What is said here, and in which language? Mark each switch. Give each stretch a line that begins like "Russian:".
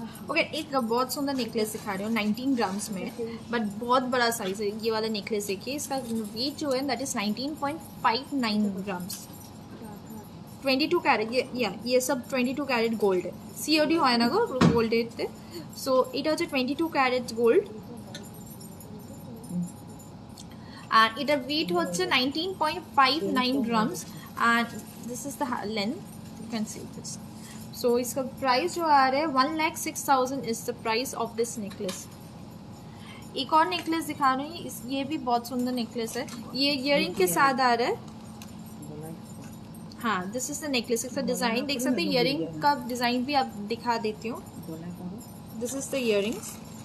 Hindi: Okay एक बहुत सुंदर नेकलेस दिखा रही हूँ 19 ग्राम्स में, बट बहुत बड़ा साइज है। ये वाला नेकलेस देखिए, इसका वेट जो है दैट इज 19.59 ग्राम्स। 22 कैरेट, ये सब 22 कैरेट गोल्ड है।
Bangla: सीओडी হয় না গো গোল্ডেতে। সো এটা হচ্ছে 22 ক্যারেট গোল্ড, আর এটার weight হচ্ছে 19.59 grams,
English: and this is the length, you can see this. So
Hindi: इसका प्राइस जो आ रहा है
English: 1,06,000 is the price of this necklace.
Hindi: एक और नेकलेस दिखा रही हूँ, ये भी बहुत सुंदर नेकलेस है, ये इयररिंग के साथ आ रहा है। हाँ
English: this is the necklace,
Hindi: इसका डिजाइन देख सकते हैं, इयररिंग का डिजाइन भी आप दिखा देती हूँ।
English: This is the earrings.